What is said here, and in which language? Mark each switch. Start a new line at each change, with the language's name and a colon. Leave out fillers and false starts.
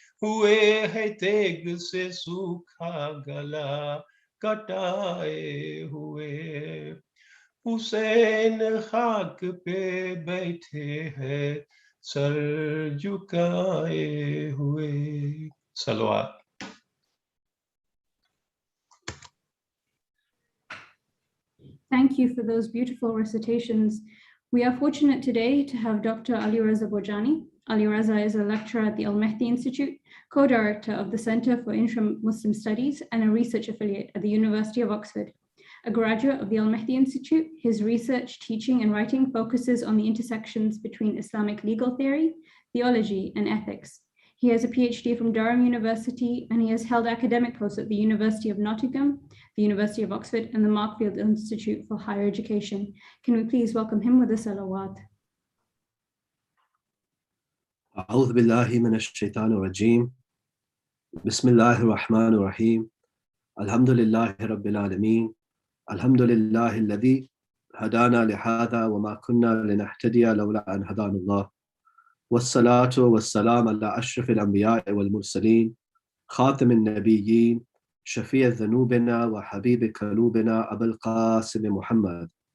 Hindi: हुए है तेग से सूखा गला कटाए हुए हुसैन खाक पे बैठे हैं सर झुकाए हुए सलवात
English: Thank you for those beautiful recitations. We are fortunate today to have Dr. Ali-Reza Bhojani. Ali-Reza is a lecturer at the Al-Mehdi Institute, co-director of the Center for Intra-Muslim Studies, and a research affiliate at the University of Oxford. A graduate of the Al-Mehdi Institute, his research, teaching, and writing focuses on the intersections between Islamic legal theory, theology, and ethics. He has a PhD from Durham University, and he has held academic posts at the University of Nottingham, the University of Oxford, and the Markfield Institute for Higher Education. Can we please welcome him with a salawat?
Arabic: أعوذ بالله من الشيطان الرجيم بسم الله الرحمن الرحيم الحمد لله رب العالمين الحمد لله الذي هدانا لهذا وما كنا لنهتدي لولا أن هدانا الله والصلاة والسلام على أشرف الأنبياء والمرسلين خاتم النبيين شفيع ذنوبنا وحبيب قلوبنا أبو القاسم محمد